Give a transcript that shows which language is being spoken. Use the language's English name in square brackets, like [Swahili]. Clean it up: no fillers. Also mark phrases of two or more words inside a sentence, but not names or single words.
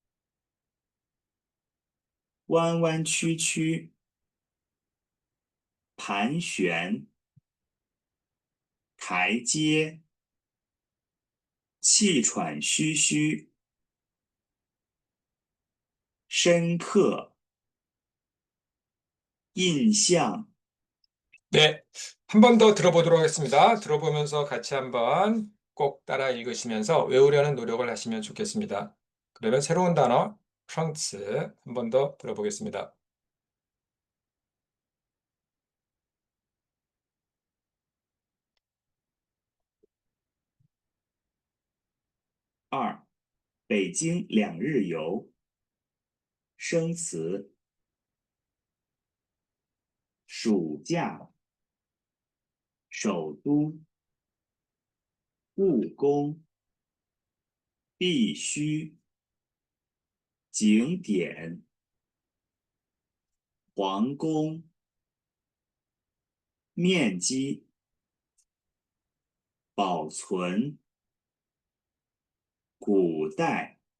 [Chinese] 弯弯曲曲，盘旋，台阶，气喘吁吁，深刻，印象。 [Korean] 네, 한 번 더 들어보도록 하겠습니다. 들어보면서 같이 한번 꼭 따라 읽으시면서 외우려는 노력을 하시면 좋겠습니다. 그러면 새로운 단어 프랑스 한 번 더 들어보겠습니다. [Chinese] 二、北京2日游。生词：暑假、首都、故宫、必须、景点、皇宫、面积、保存、古代、